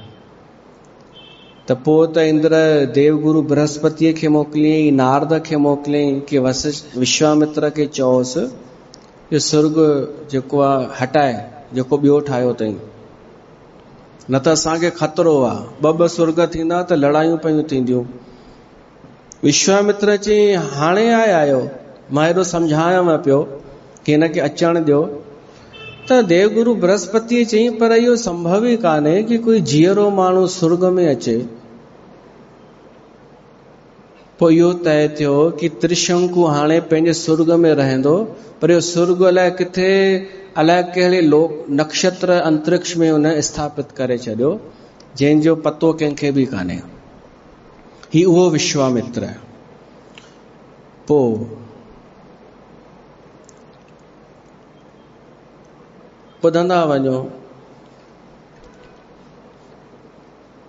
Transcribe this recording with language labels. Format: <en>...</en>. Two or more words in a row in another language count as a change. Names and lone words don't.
<sd>त पोइ त इंद्र देवगुरु बृहस्पतिअ खे मोकिलियईं, नारद खे मोकिलियईं कि विश्वामित्र खे चओसि इहो स्वर्ग जेको आहे हटाए, जेको ॿियो ठाहियो अथई, न त असांखे ख़तरो आहे। ॿ स्वर्ग थींदा त लड़ायूं पियूं थींदियूं। विश्वामित्र चई, हाणे आयो, मां हेॾो सम्झायांव पियो कि हिनखे अचणु ॾियो। त देवगुरु बृहस्पतिअ चई, पर इहो संभव ई कान्हे कि कोई जीअरो माण्हू स्वर्ग में अचे। पोइ इहो तय थियो कि त्रिशंकु हाणे पंहिंजे स्वर्ग में रहंदो, पर इहो स्वर्ग अलाए किथे, अलाए कहिड़े नक्षत्र अंतरिक्ष में हुन स्थापित करे छॾियो, जंहिंजो पतो कंहिंखे बि कान्हे। ही उहो विश्वामित्र। पोइ ॿुधंदा वञो।</sd>